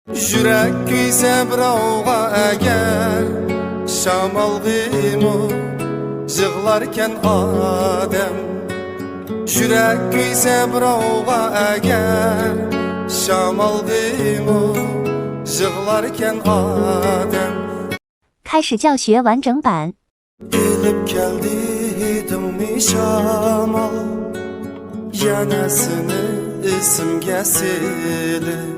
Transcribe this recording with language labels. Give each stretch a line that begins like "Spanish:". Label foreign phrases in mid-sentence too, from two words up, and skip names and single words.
Uzbek: Yürek kuysa birovga agar shamol g'iymu yig'larkan odam. Yürek kuysa birovga agar shamol g'iymu yig'larkan odam.
Chinese: 开始教学完整版。
Uzbek: Elib keldi hidimni shamol yanasini esimga silib